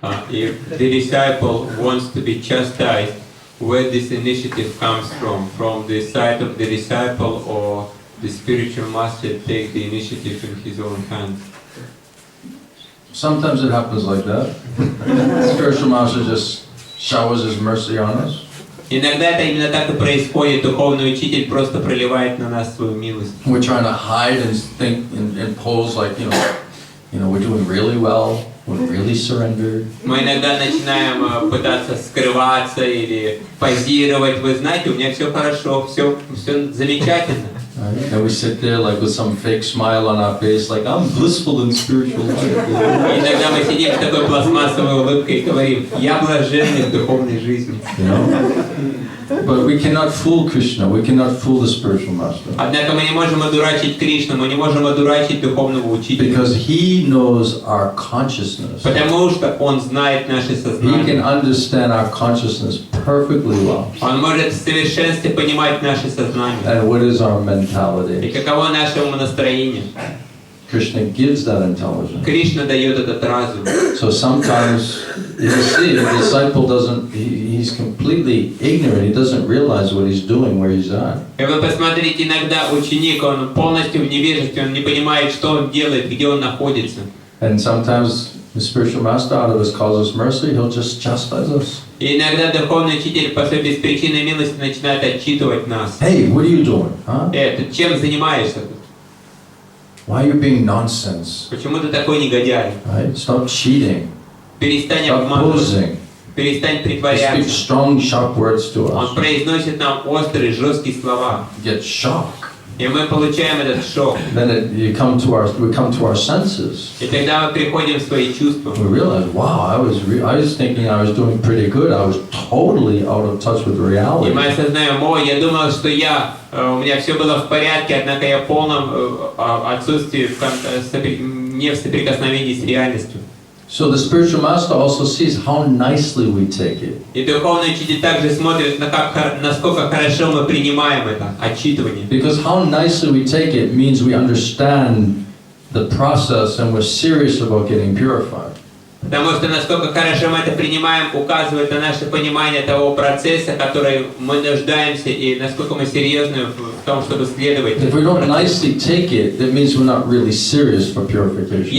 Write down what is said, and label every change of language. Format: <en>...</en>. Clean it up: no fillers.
<en>If the disciple wants to be chastised, where this initiative comes from the side of the disciple, or the spiritual master take the initiative in his own hands? Sometimes it happens like that. Spiritual master just showers his mercy on us.</en> <ru>Иногда это именно так и происходит. Духовный учитель просто проливает на нас свою милость.</ru> <en>We're trying to hide and think and pose like, we're doing really well. We're really surrendered.</en> <ru>Мы иногда начинаем пытаться скрываться или позировать. Вы знаете, у меня все хорошо, все замечательно.</ru> <en>Right? And we sit there like with some fake smile on our face, like I'm blissful in spiritual life.</en> <ru>Иногда мы сидим с такой пластмассовой улыбкой и говорим: я блаженный в духовной жизни.</ru> <en>But we cannot fool Krishna. We cannot fool the spiritual master.</en> <ru>Однако мы не можем одурачить Кришну, мы не можем одурачить духовного учителя.</ru> <en>Because he knows our consciousness.</en> <ru>Потому что он знает наше</ru> <en>He</en> <ru>сознание.</ru> <en>can understand our consciousness perfectly well.</en> <ru>Он может в совершенстве понимать наше сознание.</ru> <en>And what is our</en> <ru>И</ru> <en>mentality?</en> <ru>каково наше умонастроение.</ru> <en>Krishna gives that intelligence.</en> <ru>Кришна дает этот разум.</ru> <en>So sometimes you see the disciple he's completely ignorant. He doesn't realize what he's doing, where he's at.</en> <ru>И вы посмотрите, иногда ученик, он полностью в невежестве, он не понимает, что он делает, где он находится.</ru> <en>And sometimes the spiritual master, out of his causeless mercy, he'll just chastise us.</en> <ru>И иногда духовный учитель по своей беспричинной милости начинает отчитывать нас.</ru> <en>Hey, what are you doing? Huh?</en> <ru>Ты чем занимаешься?</ru> <en>Why are you being nonsense?</en> <ru>Почему ты такой негодяй?</ru> <en>Right? Stop cheating.</en> <ru>Перестань</ru> <en>Stop</en> <ru>обманывать.</ru> <en>posing.</en> <ru>Перестань</ru> <en>He speaks</en> <ru>притворяться.</ru> <en>strong, sharp words to</en> <ru>Он</ru> <en>us.</en> <ru>произносит нам острые, жесткие слова.</ru> <en>Get shock.</en> <ru>И мы получаем этот шок.</ru> <en>Then we come to our senses.</en> <ru>И тогда мы приходим в свои чувства.</ru> <en>We realize, wow, I was thinking I was doing pretty good. I was totally out of touch with</en> <ru>И</ru> <en>reality.</en> <ru>мы осознаем: я думал, что у меня все было в порядке, однако я в полном отсутствии, не в соприкосновении с реальностью.</ru> <en>So the spiritual master also sees how nicely we take it.</en> <ru>И духовный учитель также смотрит, насколько хорошо мы принимаем это отчитывание.</ru> <en>Because how nicely we take it means we understand the process and we're serious about getting purified.</en> <ru>Потому что насколько хорошо мы это принимаем, указывает на наше понимание того процесса, который мы нуждаемся, и насколько мы серьезны в том, чтобы следовать.</ru> <en>If we don't nicely take it, that means we're not really serious for purification.</en>